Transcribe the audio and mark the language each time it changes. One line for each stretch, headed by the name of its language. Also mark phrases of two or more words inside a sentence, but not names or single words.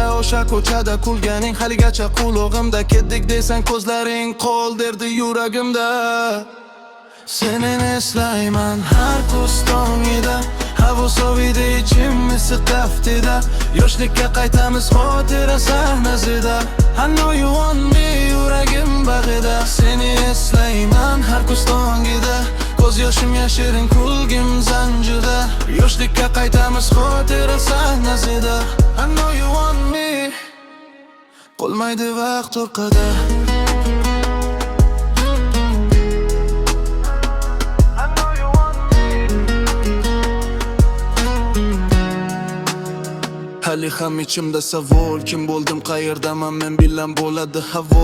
Uzbek: O'sha ko'chada kulganing haligacha qulog'imda. Ketdik desang ko'zlaring qo'l derdi yuragimda. Seni eslayman har kuz tongida, havo soviydi, ichim issiq taftida. Yoshlikka qaytamiz xotira sahnasida.
English: I know you want me,
Uzbek: yuragim bag'ida. Seni eslayman har kuz tongida, ko'z yoshim yashirin, kulgim zanjida. Yoshlikka qaytamiz xotira sahnasida.
English: I know you want me,
Uzbek: qolmaydi vaqt orqada. Hali ham ichimda savol, kim bo'ldim, qayerdaman, men bilan bo'ladi havo.